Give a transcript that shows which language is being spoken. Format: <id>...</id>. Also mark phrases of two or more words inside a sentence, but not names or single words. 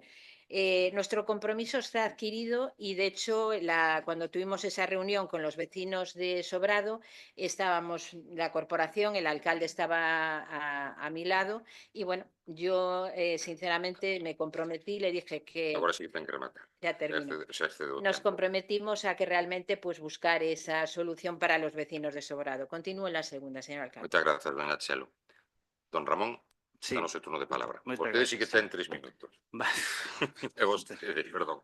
<es>Nuestro compromiso está adquirido y de hecho cuando tuvimos esa reunión con los vecinos de Sobrado, estábamos la corporación, el alcalde estaba a mi lado y bueno, yo sinceramente me comprometí, le dije que...</es> <gl>Agora sí que ten que rematar.</gl> <es>Ya termino.</es> <gl>Xa excedeu o</gl> <es>Nos</es> <gl>tempo.</gl> <es>comprometimos a que realmente pues buscar esa solución para los vecinos de Sobrado. Continúo en la segunda, señor alcalde.</es> <gl>Moitas grazas, doña Chelo. Don Ramón, Sí. danos o turno de palabra. Moitas Vostede sí que gracias. ten 3 minutos. Vale. E vostede, perdón.</gl>